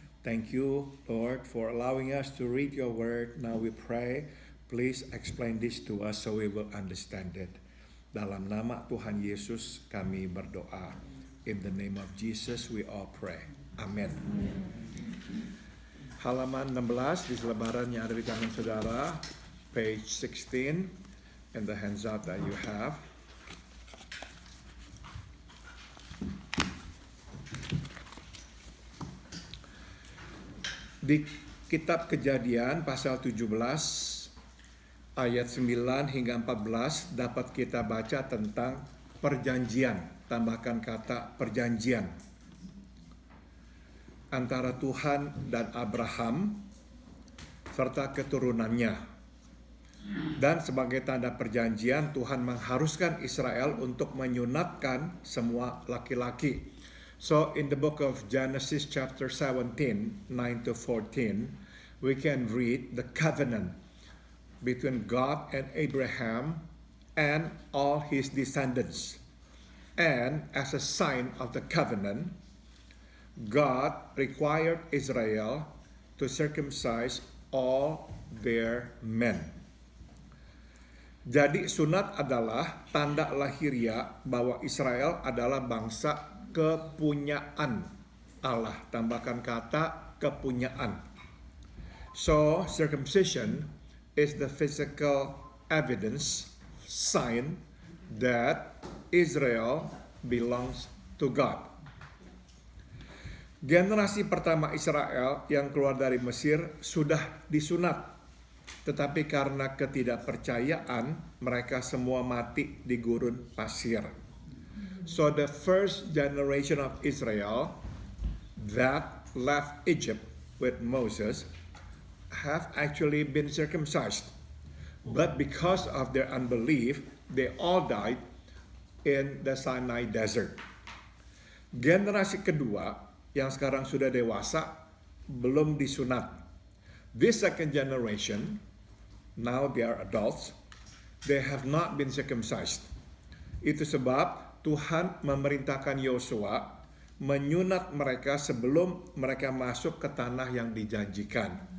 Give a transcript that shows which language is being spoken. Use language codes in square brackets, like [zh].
[en] Thank you, Lord, for allowing us to read your word. Now we pray, please explain this to us so we will understand it. [id] Dalam nama Tuhan Yesus kami berdoa. [en] In the name of Jesus we all pray. Amen. [id] Halaman 16 di selebaran yang ada di tangan saudara, [en] page 16, in the handout that you have. [id] Di kitab Kejadian pasal 17 ayat 9 hingga 14 dapat kita baca tentang perjanjian. Tambahkan kata perjanjian antara Tuhan dan Abraham serta keturunannya. Dan sebagai tanda perjanjian, Tuhan mengharuskan Israel untuk menyunatkan semua laki-laki. [en] So in the book of Genesis chapter 17, 9 to 14, we can read the covenant between God and Abraham and all his descendants. And as a sign of the covenant, God required Israel to circumcise all their men. [id] Jadi sunat adalah tanda lahiriah bahwa Israel adalah bangsa kepunyaan Allah. Tambahkan kata kepunyaan. [en] So circumcision is the physical evidence, sign that Israel belongs to God. [id] Generasi pertama Israel yang keluar dari Mesir sudah disunat, tetapi karena ketidakpercayaan mereka semua mati di gurun pasir. [en] So the first generation of Israel that left Egypt with Moses have actually been circumcised, but because of their unbelief, they all died in the Sinai Desert. [id] Generasi kedua yang sekarang sudah dewasa belum disunat. [en] This second generation, now they are adults, they have not been circumcised. [id] Itu sebab Tuhan memerintahkan Yosua menyunat mereka sebelum mereka masuk ke tanah yang dijanjikan.